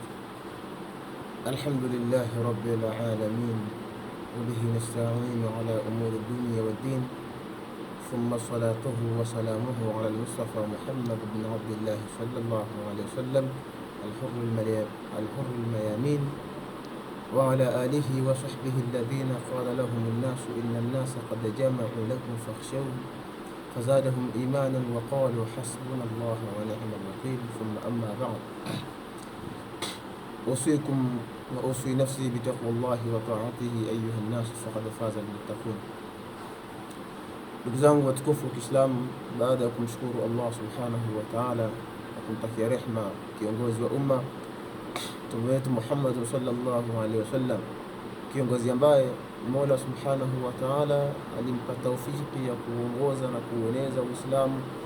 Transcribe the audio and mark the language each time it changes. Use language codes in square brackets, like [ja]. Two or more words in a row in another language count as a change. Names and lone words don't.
[ar] الحمد لله رب العالمين، وبه نستعين على أمور الدنيا والدين، ثم صلاته وسلامه على المصطفى محمد بن عبد الله صلى الله عليه وسلم الحر الميامين، وعلى آله وصحبه الذين قال لهم الناس إن الناس قد جمعوا لكم فاخشوه فزادهم إيمانا وقالوا حسبنا الله ونعم الوكيل. ثم أما بعد، أوصيكم وأوصي نفسي بتقوى الله وطاعته أيها الناس فقد فاز المتقون. [sw] Ndugu zangu watukufu wa Kiislamu, baada ya kumshukuru Allah [ar] سبحانه وتعالى [sw] na kumtakia rehma kiongozi wa umma mtume wetu Muhammad [ar] صلى الله عليه وسلم, [sw] kiongozi ambaye Mola [ar] سبحانه وتعالى [sw] alimpa taufiki ya kuongoza na kueneza Uislamu